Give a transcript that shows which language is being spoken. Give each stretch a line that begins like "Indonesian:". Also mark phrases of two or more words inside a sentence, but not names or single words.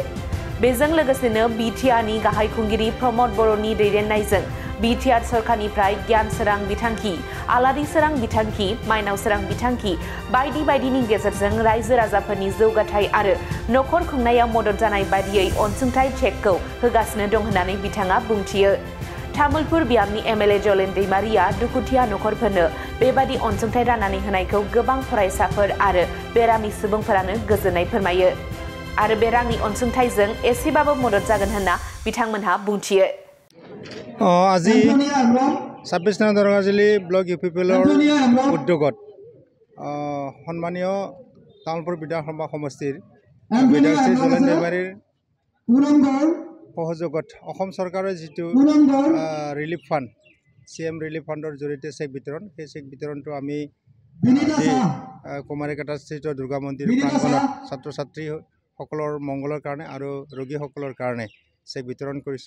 Bodo: बेजों लोगोसेनो बीटीआरनि गाहाय खुंगिरि प्रमद बर'नि दैदेननायजों बीटीआर सरकारनिफ्राय गियान सोरां बिथांखि, आलारि सोरां बिथांखि, माइनाव सोरां बिथांखि बायदि बायदिनि गेजेरजों रायजो राजाफोरनि जौगाथाय आरो नखर खुंनायाव मदद जानाय बायदियै अनसुंथाइ चेकखौ होगासिनो दं होननानै बिथाङा बुंथियो। तामुलपुर बियाबनि एमएलए जलेन दैमारिया दुखुथिया नखरफोरनो बेबादि अनसुंथाइ राननानै होनायखौ गोबां फरायसाफोर आरो बेरामि सुबुंफोरानो गोजोननाय फोरमायो आरो बे रांनि अनसुंथाइजों एसेबाबो मदद जागोन होनना बिथांमोनहा बुंथियो।
Assamese: আজি 26 নং দৰঙাজুলি ব্লক ইউপিপিএলৰ উদ্যোগত সন্মানীয় তামুলপুৰ বিধানসভা সমষ্টিৰ বিধায়ক শ্ৰী জলেন दैमारिৰ সহযোগত অসম চৰকাৰৰ যিটো
English: relief fund CM relief fundৰ
Assamese: জৰিয়তে চেক বিতৰণ, সেই চেক বিতৰণটো আমি কুমাৰিকাটাস্থিত দুৰ্গা মন্দিৰ প্ৰাংগণত ছাত্ৰ ছাত্ৰীসকলৰ মংগলৰ কাৰণে আৰু ৰোগীসকলৰ কাৰণে চেক বিতৰণ কৰিছোঁ।